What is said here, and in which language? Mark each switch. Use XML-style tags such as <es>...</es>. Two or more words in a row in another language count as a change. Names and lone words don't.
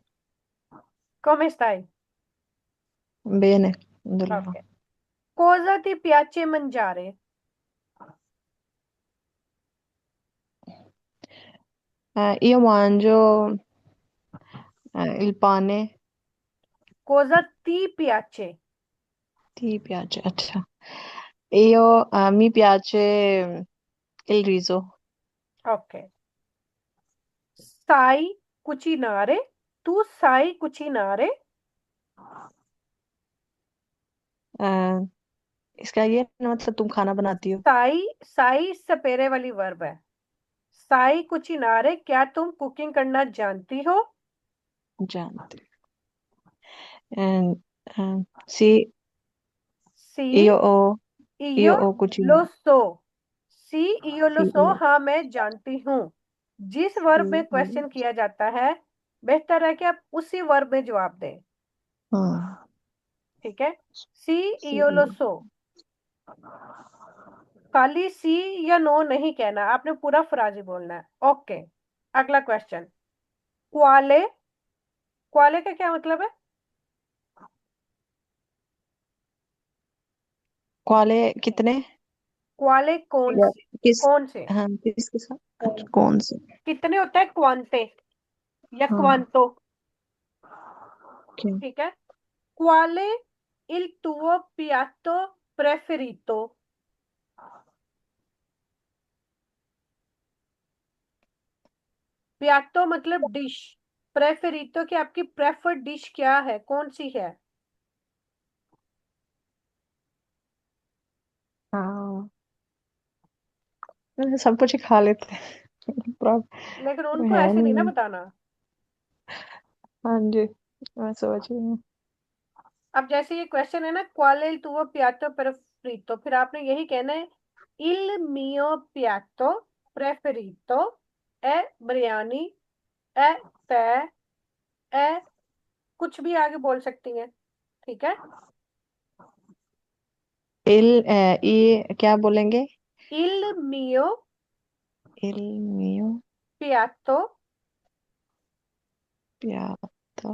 <it>come stai? Bene, alhamdulillah. ओके। cosa ti piace mangiare? Io mangio il pane. cosa ti piace? Ti piace? अच्छा। Io mi piace il riso. ओके। sai cucinare? तू sai cucinare?</it> <ur>ا، اس کا یہ مطلب تم کھانا بناتی ہو.</ur> <it>sai sai सपेरे</it> <ur>والی ورب ہے.</ur> <it>sai cucinare,</it> <ur>کیا تم کوکنگ کرنا جانتی ہو? जानती। Sì,</ur> <it>sì io io ho lo cucinato. so। सी io lo Sì, so,</it> <ur>ہاں میں جانتی ہوں. جس ورب میں کویسچن کیا جاتا ہے، بہتر ہے کہ آپ اسی ورب میں جواب دیں, हाँ, ٹھیک ہے؟ سی</ur> <it>sì, io lo so।</it> <ur>خالی سی یا نو نہیں کہنا، آپ نے پورا فراژی بولنا ہے. اوکے۔ اگلا کویسچن۔ کوالے. کوالے کا کیا مطلب ہے? quale कितने کوالے کون या से? किस। کون سے? ہاں، کس کے ساتھ۔ اچھا، کون سے. کتنے ہوتا ہے کوانٹے یا हाँ, क्वांटो, क्या। ٹھیک ہے?</ur> <it>क्वाले il tuo piatto preferito?</it> <ur>پیاٹو مطلب ڈش، پریفریٹو کی آپ کی</ur> <en>preferred dish</en> <ur>کیا ہے، کون سی ہے? ہاں، سب کچھ ہی کھا لیتے ہیں. लेकिन प्रॉब्लम उनको है ایسے نہیں نا नहीं। बताना। ہاں جی، میں سوچ رہی ہوں. اب جیسے یہ کویسچن ہے نا,</ur> <it>qual el tuo piatto preferito,</it> <ur>پھر آپ نے یہی کہنا ہے</ur> <it>il mio piatto preferito è बिरयानी, è tè, è</it> <ur>کچھ بھی آگے بول سکتی ہیں، ٹھیک ہے. یہ کیا بولیں گے?</ur> <it>il mio il mio piatto piatto</it>